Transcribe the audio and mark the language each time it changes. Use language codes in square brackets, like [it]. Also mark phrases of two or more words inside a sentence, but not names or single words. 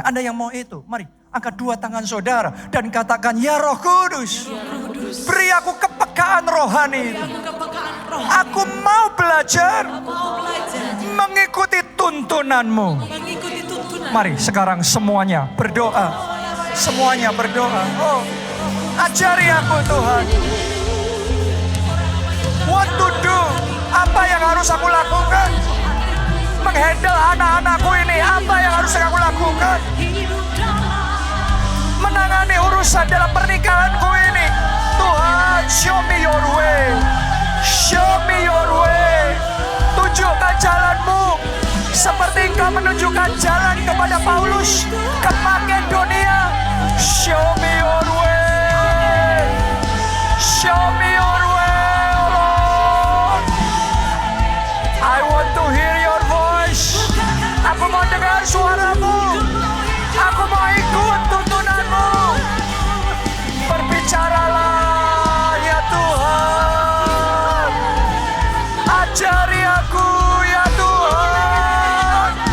[id] Anda yang mau itu, mari angkat 2 tangan saudara dan katakan, ya Roh Kudus, beri aku kepekaan rohani. Aku mau belajar mengikuti tuntunan-Mu. Mari sekarang semuanya berdoa. Semuanya berdoa. Oh, ajari aku Tuhan. [en] What to do? [id] Apa yang harus aku lakukan? menghandle anak-anakku ini. Apa yang harus aku lakukan? Menangani urusan dalam pernikahanku ini. Tuhan, [en] show me your way. Show me your way. [id] Tunjukkan jalanmu. Seperti engkau menunjukkan jalan kepada Paulus ke Makedonia. [en] Show me your way. Show me your way, Lord. I want to hear your voice. [id] Aku mau dengar suaramu. Aku mau ikut tuntunanmu. Berbicaralah ya Tuhan. Ajari aku ya Tuhan.